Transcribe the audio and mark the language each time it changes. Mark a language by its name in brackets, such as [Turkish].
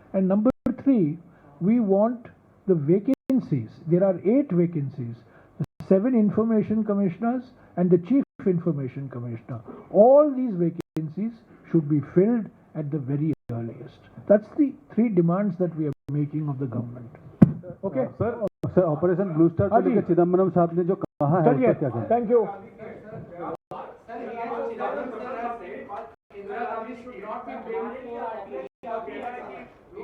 [English] And number 3, we want the vacancies. There are 8 vacancies, 7 information commissioners and the chief information commissioner. All these vacancies should be filled at the very earliest. That's the 3 demands that we are making of the government. Okay? [Hindi] Sir, operation blue star को लेकर चिदम्बरम साहब ने जो कहा है, उसका क्या कहें? [English] Thank you. Indira Gandhi should not be blamed for